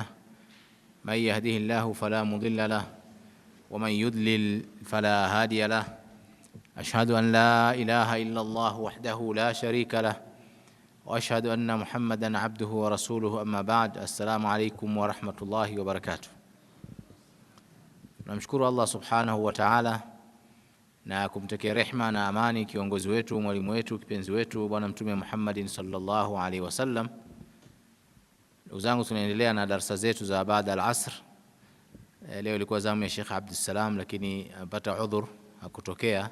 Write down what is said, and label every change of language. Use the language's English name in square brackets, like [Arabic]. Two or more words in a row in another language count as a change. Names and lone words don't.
[Arabic] من يهده الله فلا مضل له ومن يضلل فلا هادي له. أشهد أن لا إله إلا الله وحده لا شريك له وأشهد أن محمدا عبده ورسوله. أما بعد. السلام عليكم ورحمة الله وبركاته. [Swahili] Namshukuru Allah [Arabic] سبحانه وتعالى [Swahili] na kumtakia rehma na amani kiongozi wetu, mwalimu wetu, kipenzi wetu Bwana Mtume Muhammadin [Arabic] صلى الله عليه وسلم. [Swahili] Ndugu zangu, tunaendelea na darasa zetu za baada al-asr. Leo ilikuwa zamu ya Sheikh Abdul Salam, lakini amepata udhur hakutokea.